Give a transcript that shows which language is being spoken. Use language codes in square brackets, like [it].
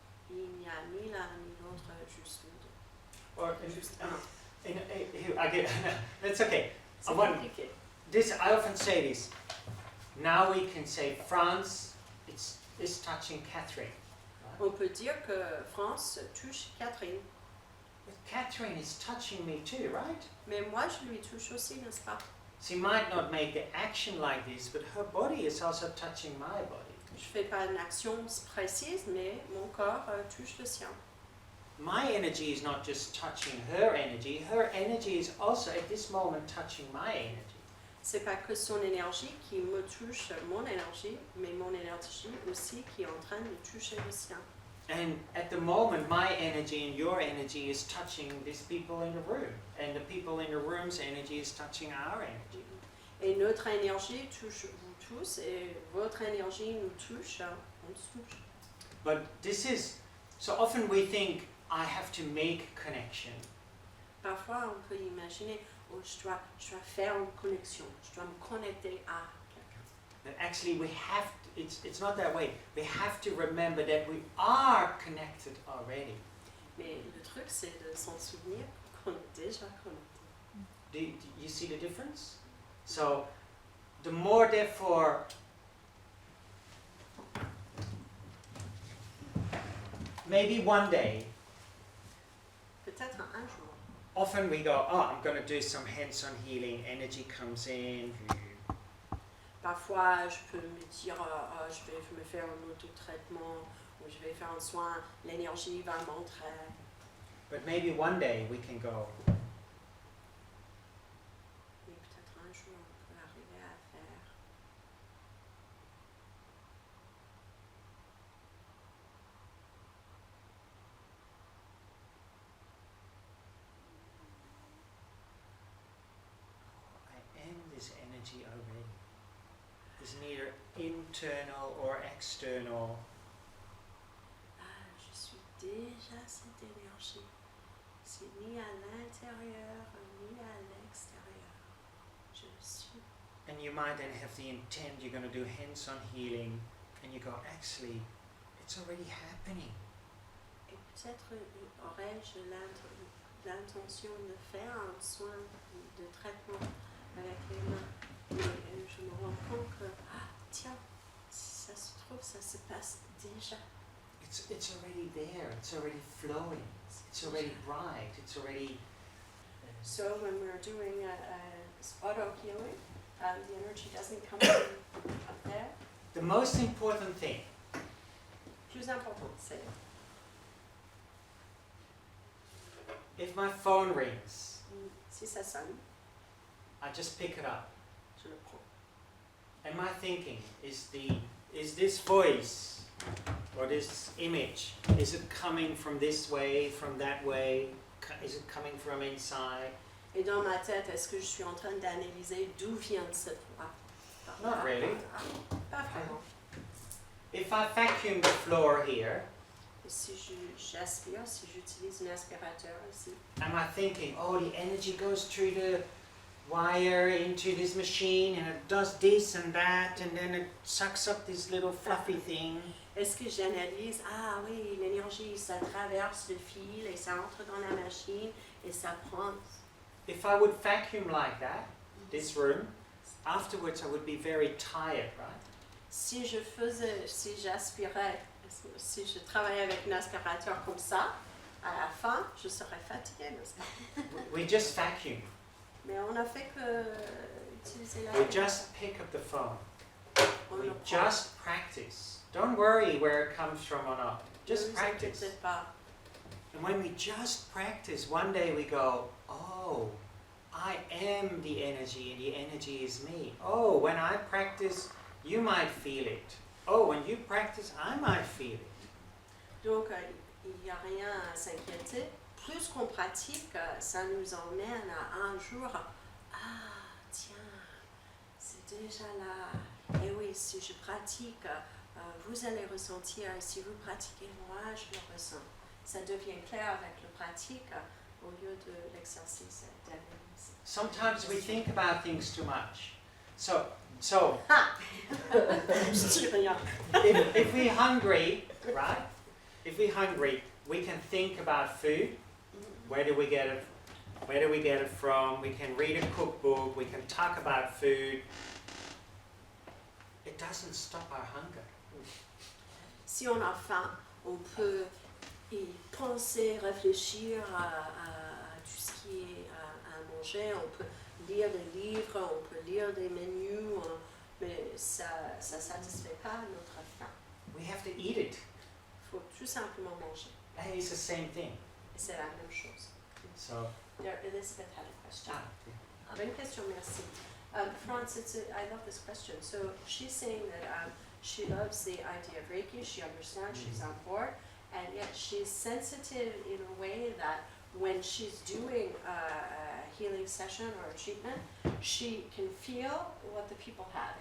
[fr] Il n'y a ni l'un ni l'autre, juste nous deux. [en] Or [fr] Juste [en] I get, that's okay. [fr] C'est [en] want- [fr] compliqué. [en] I often say this. Now we can say Frans is touching Kathryn. [fr] On peut dire que France touche Catherine, [en] But Kathryn is touching me too, right? [fr] mais moi je lui touche aussi, n'est-ce pas? [en] She might not make the action like this, but her body is also touching my body. [fr] Je ne fais pas une action précise, mais mon corps touche le sien. [en] My energy is not just touching her energy is also at this moment touching my energy. [fr] C'est pas que son énergie qui me touche mon énergie, mais mon énergie aussi qui est en train de toucher le sien. [en] And at the moment, my energy and your energy is touching these people in the room, and the people in the room's energy is touching our energy. [fr] Et notre énergie touche vous tous, et votre énergie nous touche, on se touche. [en] But this is, so often we think, I have to make connection. [fr] Parfois, on peut imaginer, oh, je dois faire une connexion, je dois me connecter à quelqu'un. [en] But actually we have to, it's not that way. We have to remember that we are connected already. [fr] Mais le truc, c'est de s'en souvenir qu'on est déjà connecté. [en] Do you see the difference? So the more therefore maybe one day, [fr] Peut-être un jour. [en] often we go, oh, I'm going to do some hands-on healing, energy comes in. [fr] Parfois, je peux me dire, je vais me faire un autotraitement, ou je vais faire un soin, l'énergie va m'entrer. [en] But maybe one day we can go, [fr] Mais peut-être un jour, on peut arriver à faire. [en] I am this energy already. It's neither internal or external. [fr] Ah, je suis déjà cette énergie. C'est ni à l'intérieur, ni à l'extérieur. Je le suis. [en] And you might then have the intent, you're going to do hands-on healing, and you go, actually, it's already happening. [fr] Et peut-être aurais-je l'intention de faire un soin de traitement avec les mains. Mais je me rends compte que, tiens, si ça se trouve, ça se passe déjà. [en] It's already there, it's already flowing, it's already bright, it's already... So when we're doing auto healing, the energy doesn't come from up there. The most important thing, [fr] Plus important, c'est [en] if my phone rings, [fr] si ça sonne, [en] I just pick it up. [fr] je le prends. [en] And my thinking is this voice or this image, is it coming from this way, from that way? Is it coming from inside? [fr] Et dans ma tête, est-ce que je suis en train d'analyser d'où vient cette voix? [en] Not really. [fr] Pas vraiment. [en] If I vacuum the floor here, [fr] Et si j'aspire, si j'utilise un aspirateur ici, [en] am I thinking, oh, the energy goes through the wire into this machine and it does this and that and then it sucks up this little fluffy thing? [fr] est-ce que j'analyse, ah oui, l'énergie, ça traverse le fil et ça entre dans la machine et ça prend. [en] If I would vacuum like that, this room, afterwards I would be very tired, right? [fr] Si j'aspirais, si je travaillais avec un aspirateur comme ça, À la fin, je serai fatiguée, n'est-ce pas? [en] We just vacuum. [fr] Mais on a fait que utiliser la [en] We just pick up the phone. [fr] On [en] We [fr] le prend. [en] just practice. Don't worry where it comes from or not. [fr] Ne [en] Just [fr] vous [en] practice. [fr] inquiétez pas. [en] And when we just practice, one day we go, oh, I am the energy and the energy is me. Oh, when I practice, you might feel it. Oh, when you practice, I might feel it. [fr] Donc, il n'y a rien à s'inquiéter. Plus qu'on pratique, ça nous emmène à un jour, ah, tiens, c'est déjà là. Et oui, si je pratique, vous allez ressentir. Et si vous pratiquez, moi, je le ressens. Ça devient clair avec le pratique au lieu de l'exercice d'analyse. [en] Sometimes we think about things too much. So [fr] Je dis rien. [en] if we're hungry, right? If we're hungry, we can think about food. Where do we get it? Where do we get it from? We can read a cookbook. We can talk about food. It doesn't stop our hunger. [fr] Si on a faim, on peut y penser, réfléchir à tout ce qui est à manger. On peut lire des livres, on peut lire des menus, mais ça ne satisfait pas notre faim. [en] We have to eat it. [fr] Il faut tout simplement manger. [en] And it's the same thing. [fr] Et c'est la même chose. [en] So, There, Elizabeth had a question. [fr] Une question, merci. [en] Frans, I love this question. So she's saying that she loves the idea of Reiki, she understands, she's on board, and yet she's sensitive in a way that when she's doing a healing session or a treatment, she can feel what the people have.